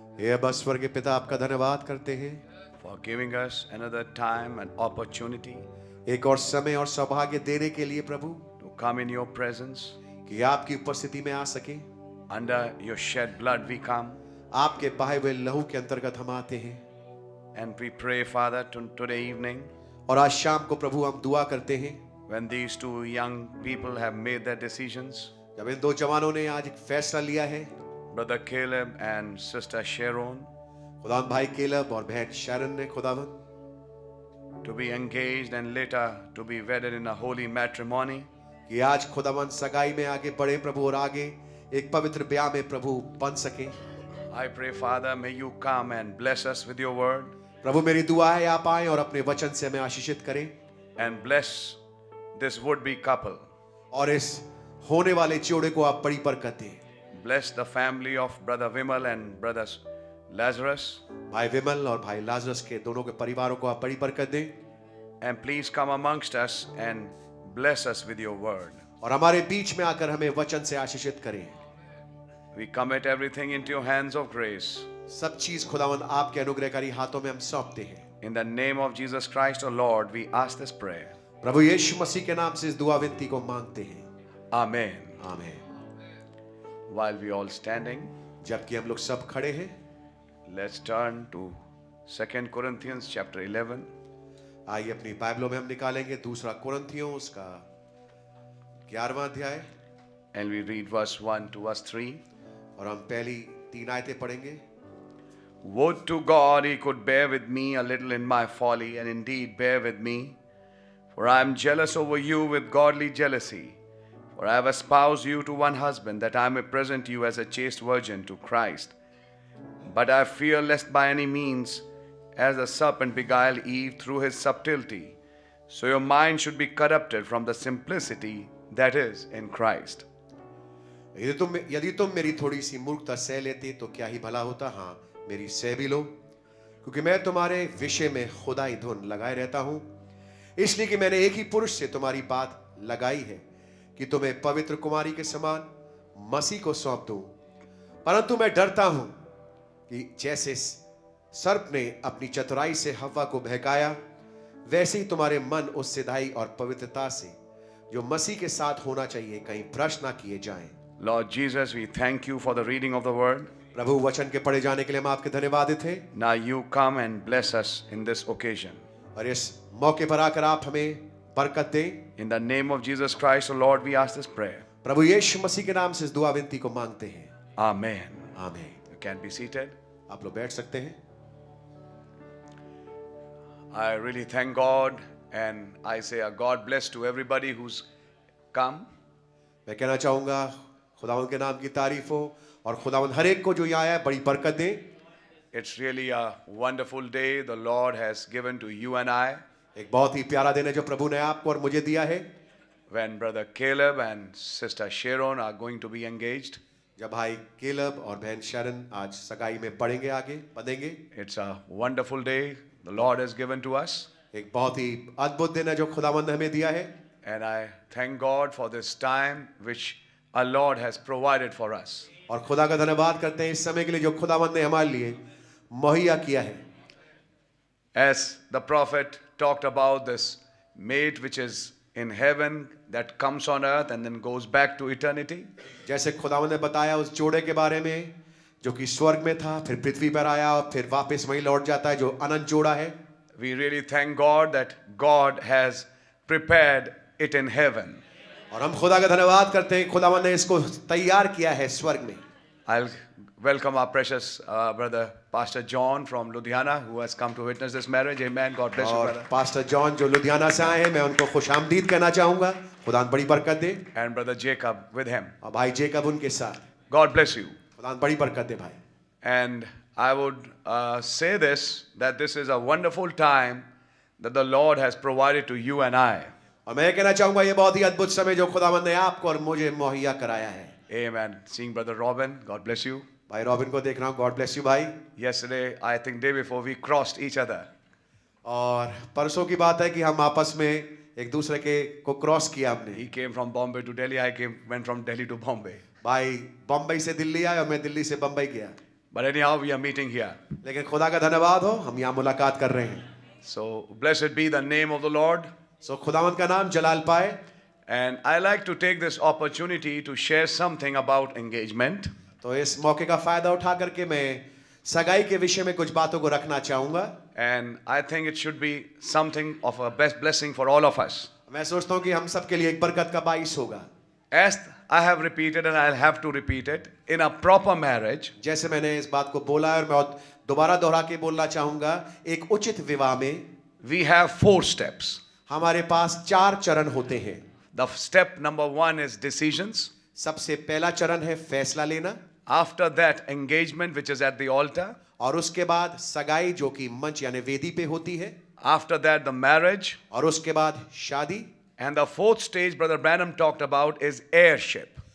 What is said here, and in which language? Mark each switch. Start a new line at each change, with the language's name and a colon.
Hindi: हे अब्बा स्वर्गीय पिता, आपका धन्यवाद करते हैं
English: for giving us another time and opportunity
Hindi: एक और समय और सौभाग्य देने के लिए प्रभु,
English: to come in your presence.
Hindi: कि आपकी उपस्थिति में आ सके।
English: Under your shed blood we come,
Hindi: आपके बहाए हुए लहू के अंतर्गत हम आते हैं।
English: and we pray, Father, today evening,
Hindi: और आज शाम को प्रभु हम दुआ करते हैं,
English: when these two young people have made their decisions,
Hindi: जब इन दो जवानों ने आज एक फैसला लिया है,
English: Brother Caleb and Sister Sharon,
Hindi: खुदावन भाई केलब और बहन शैरन ने खुदावन
English: to be engaged and later to be wedded in a holy matrimony,
Hindi: कि आज खुदावन सगाई में आगे बढ़े प्रभु, और आगे एक पवित्र ब्याह में प्रभु बन सके।
English: I pray, Father, may you come and bless us with your word
Hindi: प्रभु मेरी दुआ है आप आए और अपने वचन से हमें आशीषित करें,
English: and bless this would-be couple.
Hindi: और इस होने वाले जोड़े को आप बड़ी बरकत दें।
English: Bless the family of Brother Vimal and Brother Lazarus.
Hindi: भाई विमल और भाई लाजरस के दोनों के परिवारों को आप बड़ी बरकत दें,
English: And please come amongst us and bless us with your word.
Hindi: और हमारे बीच में आकर हमें वचन से आशीषित करें।
English: We commit everything into your hands of grace.
Hindi: सब चीज खुदावन आपके अनुग्रहकारी हाथों में हम सौंपते हैं।
English: In the name of Jesus Christ, our Lord, we ask this prayer.
Hindi: प्रभु यीशु मसीह के नाम से इस दुआ विनती को मांगते हैं।
English: Amen.
Hindi: आमीन।
English: While we all standing,
Hindi: जबकि हम लोग सब खड़े हैं,
English: let's turn to 2 Corinthians chapter 11.
Hindi: आइए अपनी बाइबलों में हम निकालेंगे दूसरा कुरिन्थियों उसका 11वां अध्याय,
English: And we read verse 1 to verse 3.
Hindi: और हम पहली 3 आयतें पढ़ेंगे।
English: Would to God he could bear with me a little in my folly, and indeed bear with me. For I am jealous over you with godly jealousy. For I have espoused you to one husband, that I may present you as a chaste virgin to Christ. But I fear lest by any means, as the serpent beguiled Eve through his subtlety, so your mind should be corrupted from the simplicity that is in Christ.
Hindi: यदि तुम मेरी थोड़ी सी मूर्खता सह लेते तो क्या ही भला होता। हाँ, मेरी सह भी लो, क्योंकि मैं तुम्हारे विषय में खुदाई धुन लगाए रहता हूं, इसलिए कि मैंने एक ही पुरुष से तुम्हारी बात लगाई है कि तुम्हें पवित्र कुमारी के समान मसीह को सौंप दूं। परंतु मैं डरता हूं कि जैसे सर्प ने अपनी चतुराई से हव्वा को बहकाया, वैसे ही तुम्हारे मन उस सिधाई और पवित्रता से जो मसीह के साथ होना चाहिए कहीं भ्रष्ट ना किए जाएं।
English: Lord Jesus, we thank you for the reading of the word.
Hindi: प्रभु, वचन के पढ़े जाने के लिए हम आपके धन्यवादित हैं।
English: Now you come and bless us in this occasion.
Hindi: और इस मौके पर आकर आप हमें बरकत दें।
English: In the name of Jesus Christ, O Lord, we ask this prayer.
Hindi: प्रभु यीशु मसीह के नाम से इस दुआ विनती को मांगते हैं।
English: Amen.
Hindi: आमीन।
English: You can be seated.
Hindi: आप लोग बैठ सकते हैं।
English: I really thank God, and I say a God bless to everybody who's come.
Hindi: मैं कहना चाहूंगा खुदावंद के नाम की तारीफ हो और खुदावंद हर एक को जो यहाँ आया है बड़ी बरकत दे।
English: It's really a wonderful day the Lord has given to you and I.
Hindi: एक बहुत ही प्यारा दिन है जो प्रभु ने आपको और मुझे दिया है।
English: When Brother Caleb and Sister Sharon are going to be engaged.
Hindi: जब भाई केलब और बहन शरण आज सगाई में पढ़ेंगे, आगे बढ़ेंगे।
English: It's a wonderful day the Lord has given to us.
Hindi: एक बहुत ही अद्भुत दिन है जो खुदावंद ने हमें दिया है।
English: And I thank God for this time which our Lord has provided for us.
Hindi: और खुदा का धन्यवाद करते हैं इस समय के लिए जो खुदावंद ने हमारे लिए मुहैया किया है।
English: As the prophet talked about this mate which is in heaven that comes on earth and then goes back to eternity.
Hindi: जैसे खुदावंद ने बताया उस जोड़े के बारे में जो कि स्वर्ग में था, फिर पृथ्वी पर आया और फिर वापस वहीं लौट जाता है, जो अनंत जोड़ा है।
English: We really thank God that God has prepared it in heaven.
Hindi: और हम खुदा का धन्यवाद करते हैं खुदावंद ने इसको तैयार किया है स्वर्ग में।
English: I'll welcome our precious brother Pastor John from Ludhiana who has come to witness this marriage. Amen. God bless you,
Hindi: और
English: brother.
Hindi: पास्टर जॉन जो लुधियाना से आए हैं, मैं उनको खुशामदीद कहना चाहूंगा। खुदा बड़ी बरकत दे।
English: And brother Jacob with him.
Hindi: और भाई जेकब उनके साथ।
English: God bless you.
Hindi: खुदा बड़ी बरकत दे भाई।
English: And I would say this, that this is a wonderful time that the Lord has provided to you and I.
Hindi: और मैं कहना चाहूंगा ये बहुत ही अद्भुत समय जो खुदावंद ने आपको और मुझे मुहैया कराया है।
English: Amen. Seeing brother Robin, God bless you.
Hindi: भाई रॉबिन को देख रहा हूँ,
English: God bless you
Hindi: भाई।
English: Yesterday, I think day before, we crossed each other.
Hindi: और परसों की बात है कि हम आपस में एक दूसरे के को क्रॉस किया हमने।
English: He came from Bombay to Delhi. I went from Delhi to Bombay.
Hindi: भाई बम्बई से दिल्ली आए और मैं दिल्ली से बम्बई गया।
English: But anyhow, we are meeting here.
Hindi: लेकिन खुदा का धन्यवाद हो, हम यहाँ मुलाकात कर रहे हैं।
English: So blessed be the name of the Lord.
Hindi: सो खुदावंद का नाम जलाल पाए।
English: And I like to take this opportunity to share something about engagement.
Hindi: तो इस मौके का फायदा उठा करके मैं सगाई के विषय में कुछ बातों को रखना चाहूंगा।
English: And I think it should be something of a best blessing for all of us.
Hindi: मैं सोचता हूँ कि हम सब के लिए एक बरकत का बाइस होगा।
English: As I have repeated and I'll have to repeat it, in a proper marriage,
Hindi: जैसे मैंने इस बात को बोला है और मैं दोबारा दोहरा के बोलना चाहूंगा, एक उचित विवाह में
English: we have 4 steps.
Hindi: हमारे पास 4 चरण होते हैं।
English: The step number 1 is decisions.
Hindi: सबसे पहला चरण है फैसला लेना।
English: After that, engagement, which is at the altar.
Hindi: और उसके बाद सगाई जो कि मंच यानी वेदी पे होती है।
English: After that, the marriage.
Hindi: और उसके बाद शादी।
English: And the 4th stage Brother Branham talked about is heirship.